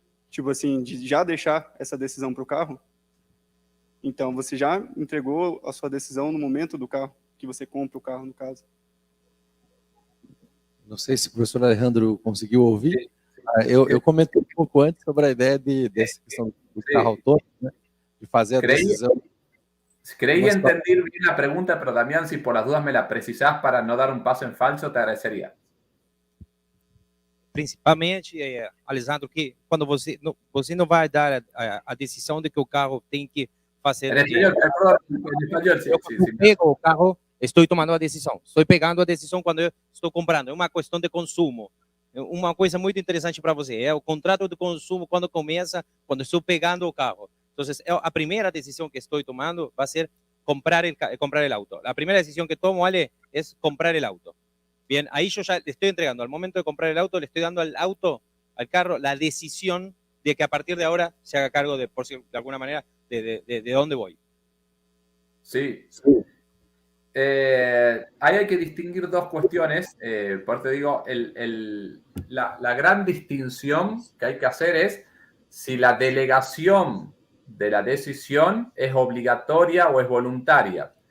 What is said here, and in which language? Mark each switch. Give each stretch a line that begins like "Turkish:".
Portuguese: Tipo assim, de já deixar essa decisão para o carro? Então, você já entregou a sua decisão no momento do carro, que você compra o carro, no caso. Não sei se o professor Alejandro conseguiu ouvir. Eu comentei um pouco antes sobre a ideia dessa questão do carro autônomo, né? De fazer a decisão.
Spanish: Creí entender bien la pregunta, pero Damián, si por las dudas me la precisás para no dar un paso en falso, te agradecería.
Portuguese: Principalmente, Alessandro, que quando você não vai dar a decisão de que o carro tem que fazer... Eu pego o carro, estou tomando a decisão. Estou pegando a decisão quando eu estou comprando. É uma questão de consumo. Uma coisa muito interessante para você é o contrato de consumo quando começa, quando estou pegando o carro. Então, a primeira decisão que estou tomando vai ser comprar
Spanish: el auto.
Portuguese: A primeira decisão que tomo, Ale, é comprar
Spanish: el auto. Bien, ahí yo ya le estoy entregando, al momento de comprar el auto, le estoy dando al carro, la decisión de que a partir de ahora se haga cargo de alguna manera, de dónde voy. Sí. Ahí hay que distinguir dos cuestiones. Por eso te digo, la gran distinción que hay que hacer es si la delegación de la decisión es obligatoria o es voluntaria.